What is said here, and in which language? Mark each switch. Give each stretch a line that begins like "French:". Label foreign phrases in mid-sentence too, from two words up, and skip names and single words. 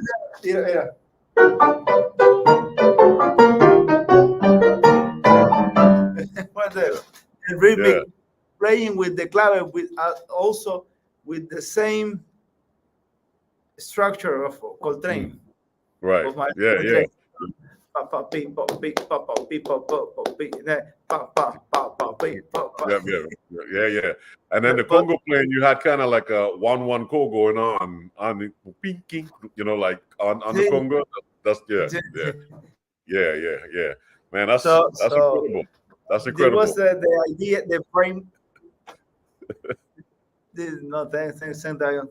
English: is yeah, yeah. What Yeah. the Yeah. rhythmic playing with the clave with also with the same structure of Mm. Coltrane Right. of my Yeah, yeah. Coltrane. Pa pa pi pa pi pa pa pi pa pa pa pi pa pa pa pa pi pa pa. Yeah, yeah, yeah, yeah. And then the But Congo playing, you had kind of like a 1-1 co going on the pinking, like on the see, Congo. That's yeah, yeah, yeah, yeah, yeah. Man, that's so incredible. That's there was incredible. the idea, the frame. This, no, thanks, Dion.